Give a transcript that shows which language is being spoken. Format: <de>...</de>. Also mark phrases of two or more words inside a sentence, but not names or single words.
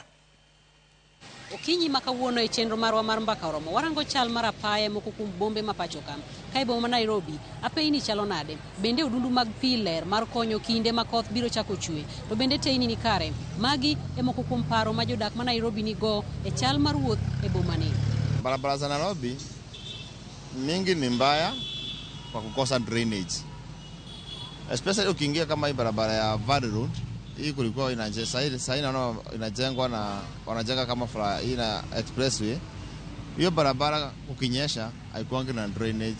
<luo>Okinyi makawuono e chenro marwa mar mbaka oromo warango chal mar apaya moko kuom bombe ma pacho kam. Ka boma ma Nairobi apeini chalo nade? Bende odundu mag pi ler mar konyo kinde ma koth biro chako chue. To bende teini ni kare. Magi e moko kuom paro ma jodak ma Nairobi ni go e chal mar wuoth e boma ni.</luo> <sw>Barabara za Nairobi mingi ni mbaya kwa kukosa drainage. Especially ukiingia kama hii barabara ya Valley Road, hii kulikuwa inajengwa na wanajenga kama hii na expressway. Hiyo barabara ukinyesha haikuangi na drainage.</sw>